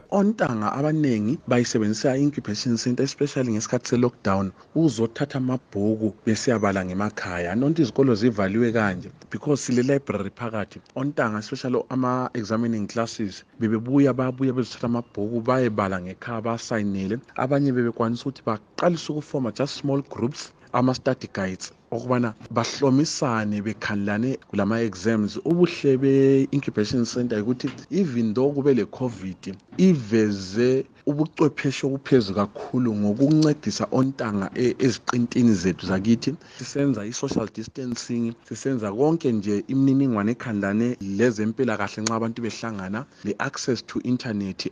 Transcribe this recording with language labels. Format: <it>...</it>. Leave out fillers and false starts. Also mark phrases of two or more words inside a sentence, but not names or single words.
<nd>Ontanga abanengi bayisebenzisa</nd> <en>i-incubation center</en> <nd>especially ngesikhathi se-lockdown ukuzothatha amabhuku besiyabala ngemakhaya. Nonke izikolo zivaliwe kanje because sile library phakathi. Ontanga</nd> <en>especially ama-examining classes</en> <nd>babuya bezothatha amabhuku bayebala ngekhaya basayinele. Abanye bebekwanisa ukuthi baqalise ukufoma</nd> <en>just small groups, ama-study guides</en> <nd>okubana bahlomisane bekhangelane kulama-exams. Ubuhle</nd> <en>be-incubation center</en> <nd>ukuthi</nd> <en>even though</en> <nd>kube le-COVID iveze ubuchwepheshe obuphezulu kakhulu ngokuncedisa ontanga eziqintini zethu zakithi. Sisenza</nd> <en>i-social distancing,</en> <nd>sisenza konke nje imininingwane ekhangelane lezempilakahle nxa abantu behlangana,</nd> <en>le-access to internet.</en>